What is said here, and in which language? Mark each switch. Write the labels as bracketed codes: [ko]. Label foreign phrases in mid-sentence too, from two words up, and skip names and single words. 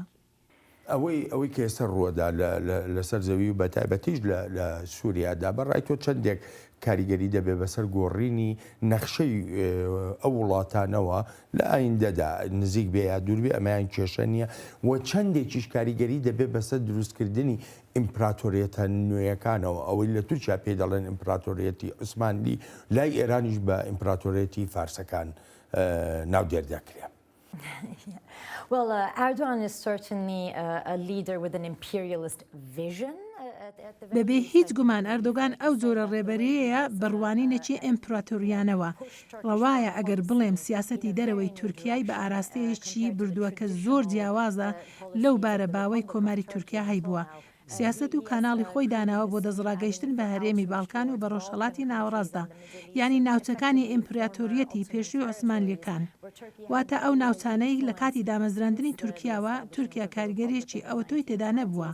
[ckb] ئەوەی کە ئێستا ڕووەدا لەسەر زەوی و بەتایبەتیش لە سووریادا بەڕای تۆ چەندێک کاریگەری دەبێ بەسەر گۆڕینی نەخشەی ئەو وڵاتانەوە لە ئایندەدا نزیک بێ یا دوور بێ ئەمایان کێشە نییە و چەندێکیش کاریگەری دەبێ بەسەر دروستکردنی ئیمپراتۆریەتە نوێیەکانەوە ئەوەی لە تورکیا پێ دەڵێن ئیمپراتۆریەتی عوسمانی لای ئێرانیش بە ئیمپراتۆریەتی فارسەکان ناودێر دەکرێت. [en] Well, Erdogan is certainly a leader with an imperialist vision. [ckb] بەبێ هیچ گومان ئەردۆگان ئەو جۆرە ڕێبەرەیە بڕوانینەکی ئیمپراتۆریانەوە ڕەوایە ئەگەر بڵێم سیاسەتی دەرەوەی تورکیای بە ئاراستەیەکی بردووە کە زۆر جیاوازە لەو بارە باوەی کۆماری تورکیا هەیبووە. سیاست و کاناڵی خۆی داناوە بۆ دەزڕاگەیشتن بە هەرێمی باڵکان و بە ڕۆژهەڵاتی ناوەڕاستدا یعنی ناوچەکانی ئیمپراتۆریەتی پێشووی عوسمانلیەکان واتە ئەو ناوچانەی لە کاتی دامەزراندنی تورکیاوە تورکیا کاریگەریەکی ئەوە تۆی تێدا نەبووە.